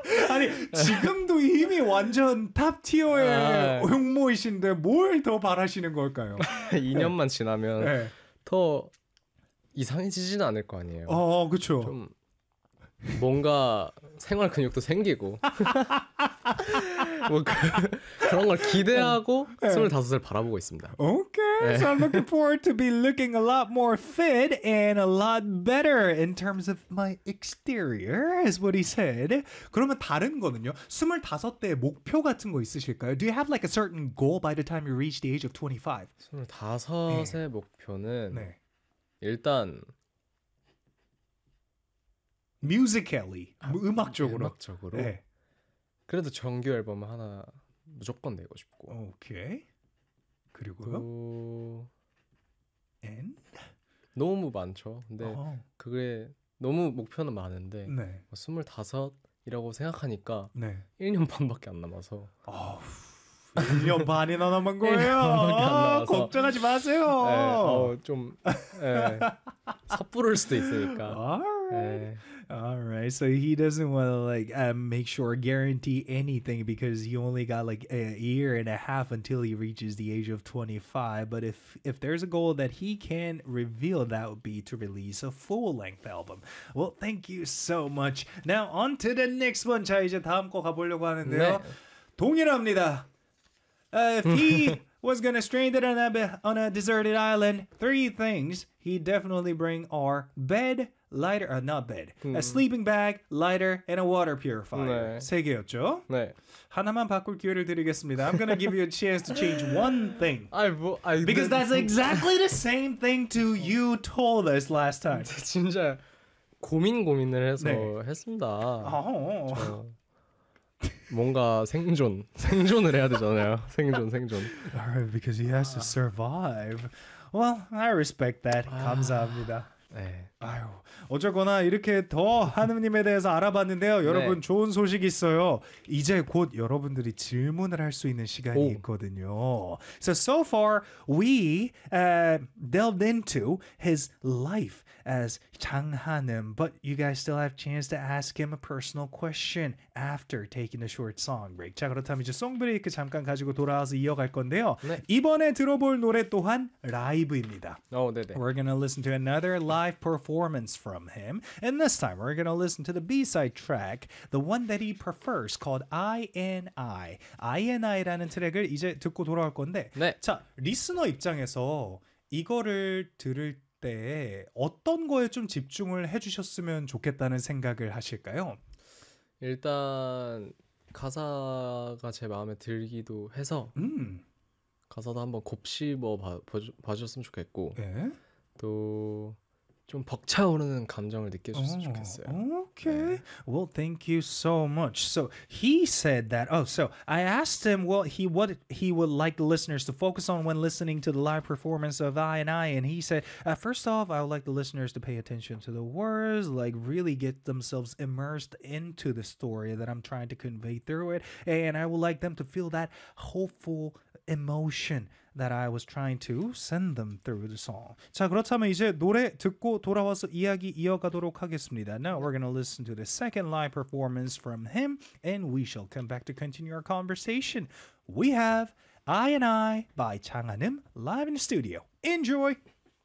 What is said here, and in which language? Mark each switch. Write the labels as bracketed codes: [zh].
[ko] 아니, 지금도 이미 완전 탑티어의 용모이신데 뭘더 바라시는 걸까요? 2년만 지나면 더 이상해지지는 않을 거 아니에요. 그쵸. 좀 뭔가 생활 근육도 생기고 뭐 그런 걸 기대하고 25살 바라보고 있습니다. [en] So I'm looking forward to be looking a lot more fit and a lot better in terms of my exterior, is what he said. [ko] 그러면 다른 거는요? 25대 목표 같은 거 있으실까요? [en] Do you have like a certain goal by the time you reach the age of 25? [ko] 25의 목표는 일단 [en] Musically, [ko] 음악적으로. 음악적으로 그래도 정규 앨범 하나 무조건 내고 싶고 오케이. 그리고요? 또 엔? 너무 많죠. 근데 어. 그게 너무 목표는 많은데 네. 뭐 25이라고 생각하니까 네. 1년 반밖에 안 남아서 1년 반이나 남은 1년밖에 안 거예요. 남아서 걱정하지 에어 마세요. 좀에 섣부를 수도 있으니까 에 [en] Alright, so he doesn't want to like make sure guarantee anything because he only got like a year and a half until he reaches the age of 25. But if there's a goal that he can reveal, that would be to release a full-length album. Well, thank you so much. Now on to the next one. [ko] 자, 이제 다음 거 가보려고 네. 하는데요. 동일합니다. [en] If he was gonna strand it on a deserted island, three things he'd definitely bring are bed. Lighter, not bed. A sleeping bag, lighter, and a water purifier. [ko] 세 개였죠? 네. 하나만 바꿀 기회를 드리겠습니다. [en] I'm gonna give you a chance to change one thing. [ko] 아이 뭐 아이 [en] Because [ko] 근데 [en] that's exactly the same thing to you told us last time. [ko] 진짜 고민을 네. 해서 했습니다. 아호. 저 뭔가 생존을 해야 되잖아요. 생존. [en] Alright, because he has to survive. Well, I respect that. [ko] 감사합니다. 네. 아유, 어쨌거나 이렇게 더 하느님에 대해서 알아봤는데요. 여러분 네. 좋은 소식이 있어요. 이제 곧 여러분들이 질문을 할 수 있는 시간이 오. 있거든요. [en] So, so far we delved into his life as 장하늠, but you guys still have chance to ask him a personal question after taking a short song break. [ko] 자, 그렇다면 이제 송 브레이크 잠깐 가지고 돌아와서 이어갈 건데요. 네. 이번에 들어볼 노래 또한 라이브입니다. 오, 네네. [en] We're gonna listen to another live performance from him, and this time we're gonna listen to the B-side track, the one that he prefers, called I and I. [ko] I and I라는 트랙을 이제 듣고 돌아올 건데, 네. 자, 리스너 입장에서 이거를 들을 때 어떤 거에 좀 집중을 해주셨으면 좋겠다는 생각을 하실까요? 일단 가사가 제 마음에 들기도 해서 가사도 한번 곱씹어 봐주셨으면 좋겠고 예? 또 좀 벅차오르는 감정을 느껴줬으면 oh, 좋겠어요. [en] Okay. Yeah. Well, thank you so much. So he said that. Oh, so I asked him what he would like the listeners to focus on when listening to the live performance of I and I, and he said, first off, I would like the listeners to pay attention to the words, like really get themselves immersed into the story that I'm trying to convey through it, and I would like them to feel that hopeful emotion that I was trying to send them through the song. [ko] 자, 그렇다면 이제 노래 듣고 돌아와서 이야기 이어가도록 하겠습니다. [en] Now we're going to listen to the second live performance from him, and we shall come back to continue our conversation. We have I and I by 장하늠 live in the studio. Enjoy!